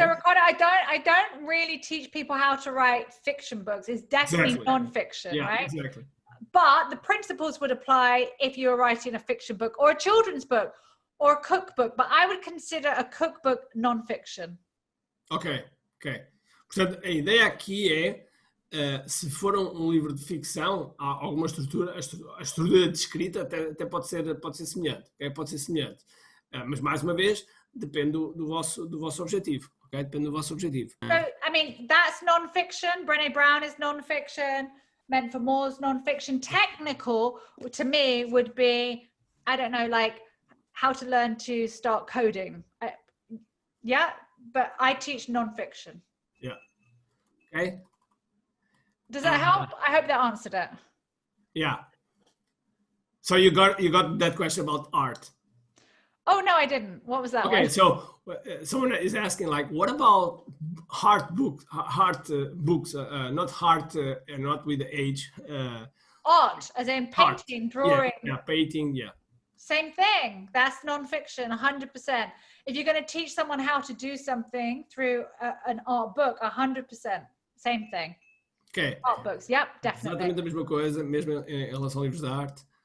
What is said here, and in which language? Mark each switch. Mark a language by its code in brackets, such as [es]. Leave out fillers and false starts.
[en] So Ricardo, I don't really teach people how to write fiction books. It's definitely non-fiction, right? Exactly. But the principles would apply if you're writing a fiction book or a children's book or a cookbook. But I would consider a cookbook non-fiction. Ok. [pt] Portanto, a ideia aqui é, se for um livro de ficção, há alguma estrutura, a estrutura de escrita até pode ser semelhante, okay? Pode ser semelhante, mas mais uma vez depende do vosso objetivo, okay? Depende do vosso objetivo. [en] So, I mean, that's non-fiction. Brené Brown is non-fiction. Meant for More is non-fiction. Technical, to me, would be, I don't know, like how to learn to start coding. But I teach non-fiction. Yeah. Okay. Does that help? I hope that answered it. Yeah. So you got that question about art. Oh no, I didn't. What was that? Okay, one? so someone is asking, like, what about hard books, not hard, not with the age. Art, as in painting, drawing. Yeah, painting, yeah. Same thing. That's non-fiction, 100%. If you're going to teach someone how to do something through an art book, 100%. Same thing. Okay. Art books, yep, definitely. [pt] Exatamente a mesma coisa, mesmo em relação a livros de arte.